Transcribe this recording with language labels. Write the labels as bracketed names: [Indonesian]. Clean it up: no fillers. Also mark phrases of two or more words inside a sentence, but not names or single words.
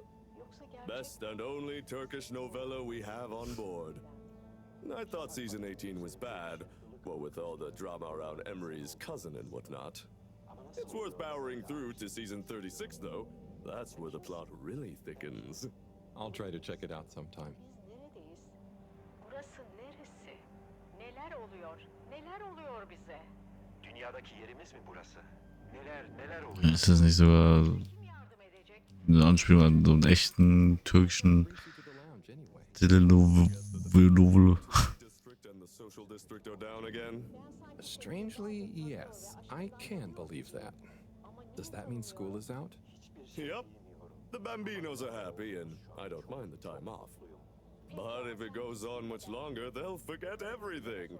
[English] Best and only Turkish novella we have on board. I thought season 18 was bad, what with all the drama around Emery's cousin and whatnot. It's worth powering through to season 36 though. That's where the plot really thickens. I'll try to check it out sometime. [Turkish] Burası neresi? Neler oluyor? Neler oluyor bize? Dünyadaki yerimiz mi burası? Neler oluyor? [German] Ist das nicht sogar eine Anspielung an so einen echten türkischen Telenovel? [English] Social district are down again? Strangely, yes. I can believe that. Does that mean school is out? Yep. The Bambinos are happy, and I don't mind the time off. But if it goes on much longer, they'll forget everything.